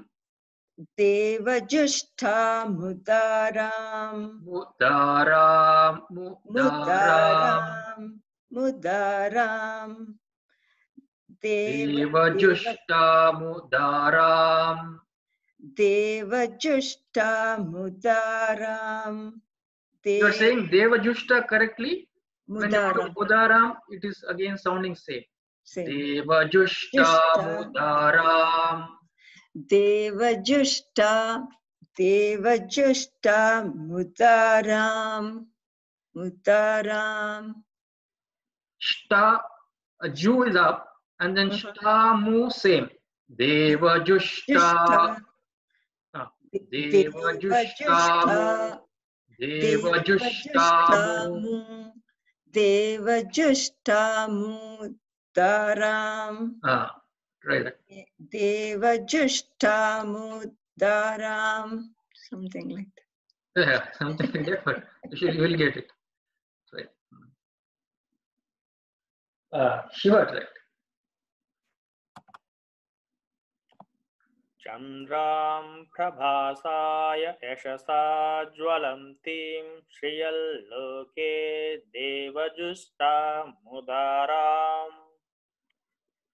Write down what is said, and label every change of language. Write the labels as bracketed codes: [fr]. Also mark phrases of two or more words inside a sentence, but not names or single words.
[sa] Devajushtamudaram. Mudaram. Devajushtamudaram. Devajushtamudaram. [en] You are saying Devajushta correctly? When you go to Mudaram, it is again sounding same. [sa] Devajushta mudaram. Devajushta mudaram. [en] Shta, a Jew is up, and then shta mu same. [sa] Devajushta. Devajushta mu. Devajushtamudaram. [en] Right. [sa] Devajushtamudaram. [en] Something like that. Yeah, something like that, but you will get it. Right. Shiva, right. [sa] Chandram prabhasaya yashasa jwalantim shriyalloke devajusta mudaram.